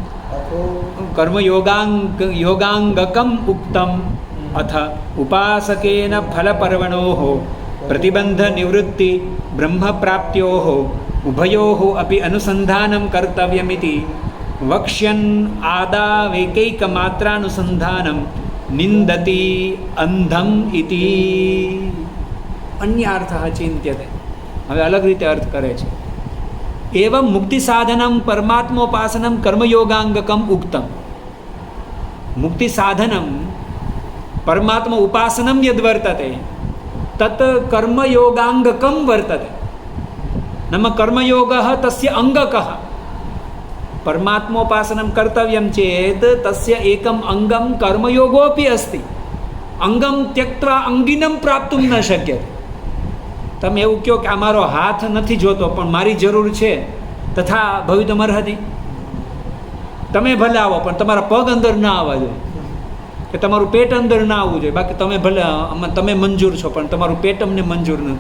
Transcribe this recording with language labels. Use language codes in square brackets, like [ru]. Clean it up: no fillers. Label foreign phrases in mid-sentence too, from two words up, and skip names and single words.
[sa] कर्मयोगाङ्गकम् उक्तम् अथ उपासकेन फलपर्वणोः प्रतिबन्धनिवृत्ति ब्रह्मप्राप्त्योः उभयोः अपि अनुसन्धानं कर्तव्यमिति वक्ष्यन् आदावेकैकमात्रानुसन्धानं निन्दति अंधम् इति अन्य अर्थः चिन्त्यते [gu] હવે અલગ રીતે અર્થ કરે છે [sa] एवं मुक्ति साधनं परमात्मोपासनं कर्मयोगांगकम् उक्तम् मुक्ति साधनं परमात्म उपासनं यद्वर्तते तत् कर्मयोगांगकं वर्तते नाम कर्मयोगः तस्य अंगकः परमात्मोपासनं कर्तव्यं चेत् तस्य एकम् अंगं कर्मयोगोऽपि अस्ति અંગમ ત્યક્ત્વા અંગિનમ પ્રાપ્તુમ ન શક્ય. [gu] તમે એવું કહો કે આ મારો હાથ નથી જોતો પણ મારી જરૂર છે, [sa] તથા ભવિતમર્હતિ. [gu] તમે ભલે આવો પણ તમારા પગ અંદર ના આવવા જોઈએ, કે તમારું પેટ અંદર ના આવવું જોઈએ. બાકી તમે ભલે તમે મંજૂર છો પણ તમારું પેટ અમને મંજૂર નથી.